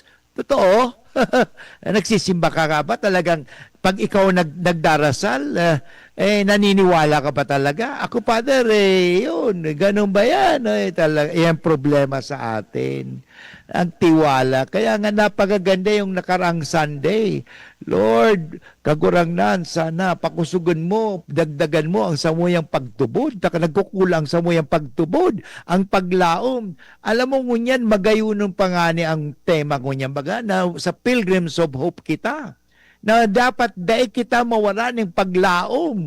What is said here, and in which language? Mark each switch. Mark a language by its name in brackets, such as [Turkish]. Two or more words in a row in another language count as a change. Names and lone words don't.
[Filipino] Totoo? Nagsisimba ka ba? Talagang pag ikaw nagdarasal, naniniwala ka pa talaga? Ako, Father, yun, ganun ba yan? Talaga, yan problema sa atin. Ang tiwala. Kaya nga napakaganda yung nakaraang Sunday. [Bikol] Lord, kagurangnan, sana pakusugan mo, dagdagan mo ang samuyang pagtubod. Nagkukulang samuyang pagtubod, ang paglaom. Alam mo ngunyan, magayunon pa nga ni ang tema ngunyan baga na sa Pilgrims of Hope kita. Na dapat dahil kita mawala ng paglaom.